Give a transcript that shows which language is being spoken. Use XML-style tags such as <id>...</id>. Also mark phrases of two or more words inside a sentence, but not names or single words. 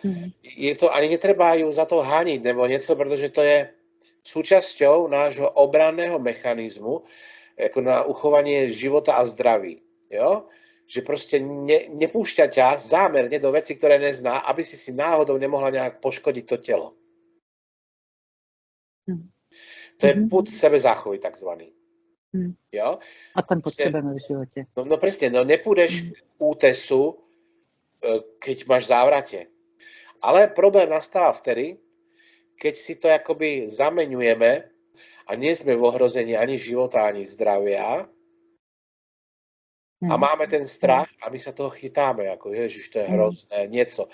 <sk>Je to, ani netreba ju za to haniť</sk> <cs>nebo něco,</cs> <sk>protože to je súčasťou nášho obranného mechanizmu jako na uchovanie života a zdraví.</sk> <cs>Jo?</cs> <sk>Že prostě nepúšťa ťa zámerne do veci, ktoré nezná, aby si náhodou nemohla nejak poškodiť to telo.</sk> <cs>To je pud sebezáchovy takzvaný. Jo? A ten potřebujeme v životě.</cs> <sk>No presne, no nepůjdeš k útesu, keď máš závratě. Ale problém nastáva vtedy, keď si to jakoby zameňujeme a nie sme v ohrození ani života, ani zdravia a máme ten strach a my sa toho chytáme, ako ježiš, to je hrozné, něco.</sk>